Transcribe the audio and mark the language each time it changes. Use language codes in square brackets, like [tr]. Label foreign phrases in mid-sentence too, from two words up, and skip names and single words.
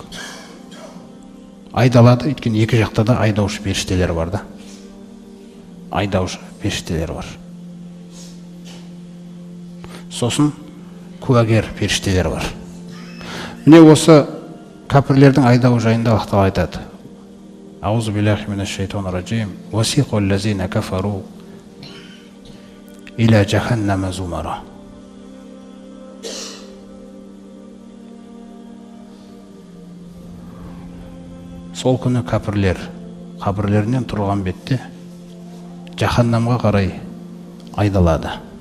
[kk] Айдалады, өйткені екі жақта да айдаушы періштелер бар да. Айдаушы періштелер бар. Сосын куәгер періштелер бар. Міне осы кәпірлердің айдауы жайында Аллах Тағала айтады. [ar] أعوذ بالله من الشيطان الرجيم. وسيق الذين كفروا إلى جهنم زمرا. [kk] Сол күні кәпірлер қабірлерінен тұрған бетте жаханнамға қарай айдалады.